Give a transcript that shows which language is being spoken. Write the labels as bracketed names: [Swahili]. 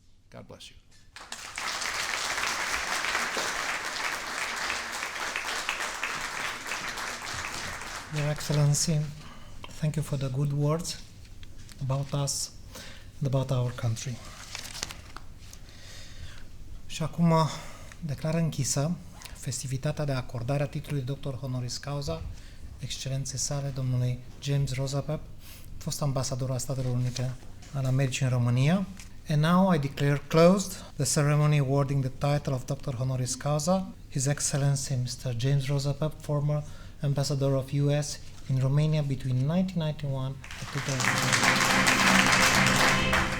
[English] God bless you. Your Excellency, thank you for the good words about us and about our country. [Romanian] Și acum declar închisă festivitatea de acordare a titlului Doctor Honoris Causa Excelenței sale, domnului James Rosapepe, fost ambasador al Statelor Unite al Americii în România. [English] And now I declare closed the ceremony awarding the title of Doctor Honoris Causa, His Excellency Mr. James Rosapepe, former ambassador of US in Romania between 1991 and 2000.